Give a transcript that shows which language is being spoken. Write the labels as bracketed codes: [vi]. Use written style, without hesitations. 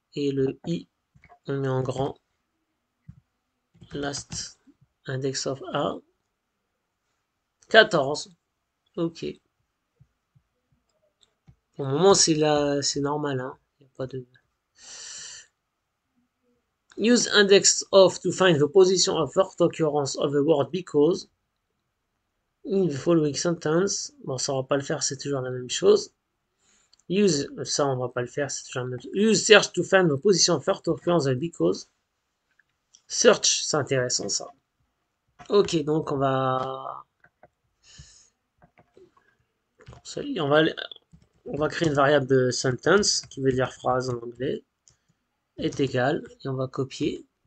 [fr] Et le i, on met en grand. Last index of A. 14. Ok. Pour le moment, c'est normal. Hein. Il n'y a pas de... [en] Use index of to find the position of first occurrence of the word because in the following sentence. [fr] Bon, ça on va pas le faire, c'est toujours la même chose. Use, ça on va pas le faire, c'est toujours la même chose. [en] Use search to find the position of first occurrence of because. [fr] Search, c'est intéressant ça. Ok, donc on va créer une variable de sentence qui veut dire phrase en anglais est égal et on va copier.